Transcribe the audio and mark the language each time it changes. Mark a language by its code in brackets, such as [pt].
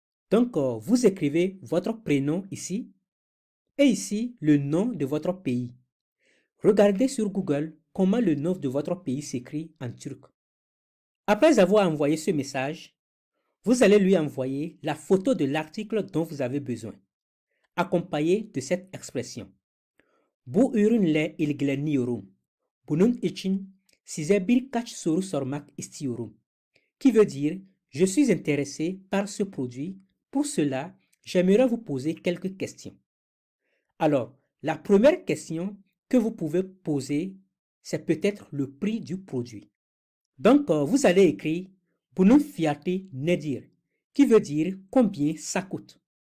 [fr] Donc, vous écrivez votre prénom ici et ici le nom de votre pays. Regardez sur Google comment le nom de votre pays s'écrit en turc. Après avoir envoyé ce message, vous allez lui envoyer la photo de l'article dont vous avez besoin, accompagné de cette expression. [tr] Bu ürünle ilgileniyorum. Bunun için size birkaç soru sormak istiyorum. [fr] Qui veut dire je suis intéressé par ce produit. Pour cela, j'aimerais vous poser quelques questions. Alors, la première question que vous pouvez poser, c'est peut-être le prix du produit. Donc, vous allez écrire [tr] bunun fiyatı nedir, [fr] qui veut dire combien ça coûte.